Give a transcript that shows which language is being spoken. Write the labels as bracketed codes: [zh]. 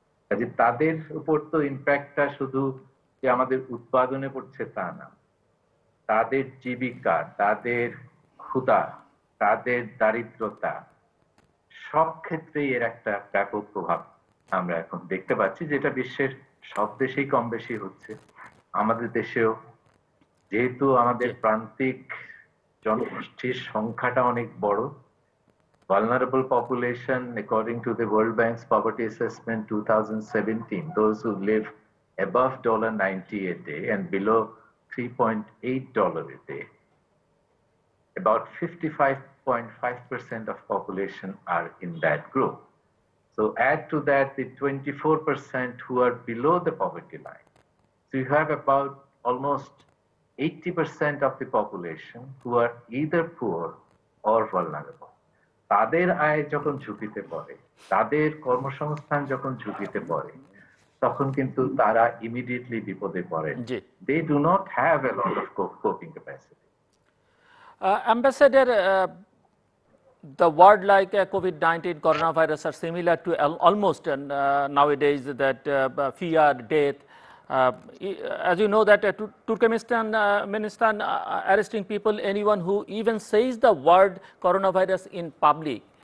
[bn] কাজে তাদের উপর তো ইম্প্যাক্টটা শুধু যে আমাদের উৎপাদনে পড়ছে তা না, তাদের জীবিকা, তাদের ক্ষুধা, তাদের দারিদ্রতা, সব ক্ষেত্রেই এর একটা ব্যাপক প্রভাব আমরা এখন দেখতে পাচ্ছি, যেটা বিশ্বের সব দেশেই কম বেশি হচ্ছে। আমাদের দেশেও যেহেতু আমাদের প্রান্তিক জনগোষ্ঠীর সংখ্যাটা অনেক বড়, [en] vulnerable population, according to the World Bank's poverty assessment 2017, those who live above $90 a day and below $3.8 a day, about 55.5% of population are in that group. So add to that the 24% who are below the poverty line. So you have about almost 80% of the population who are either poor or vulnerable. [bn] তাদের আয় যখন ঝুঁকিতে পড়ে, তাদের কর্মসংস্থান যখন ঝুঁকিতে পড়ে, তখন কিন্তু তারা ইমিডিয়েটলি বিপদে পড়েন। [en] They do not have a lot of coping capacity. Ambassador, the word like COVID-19, coronavirus are similar to almost nowadays, that fear, death. As you know that Turkmenistan arresting people, anyone who even says the word coronavirus in public.